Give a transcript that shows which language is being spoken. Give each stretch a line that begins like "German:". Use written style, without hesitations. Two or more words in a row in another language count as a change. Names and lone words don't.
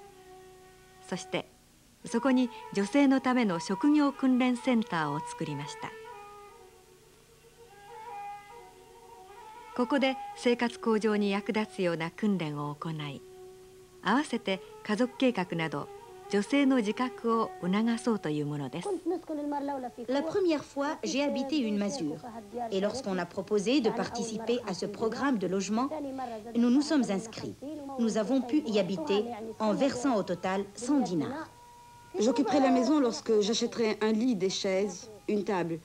Japanese: そしてそこに女性のための職業訓練センターを作りました。ここで生活向上に役立つような訓練を行い、合わせて家族計画など女性の自覚を促そうというものです。
French: La première fois, j'ai habité une masure. Et lorsqu'on a proposé de participer à ce programme de logement, nous nous sommes inscrits. Nous avons pu y habiter en versant au total 100 dinars. J'occuperai la maison lorsque j'achèterai un lit, des chaises, une table.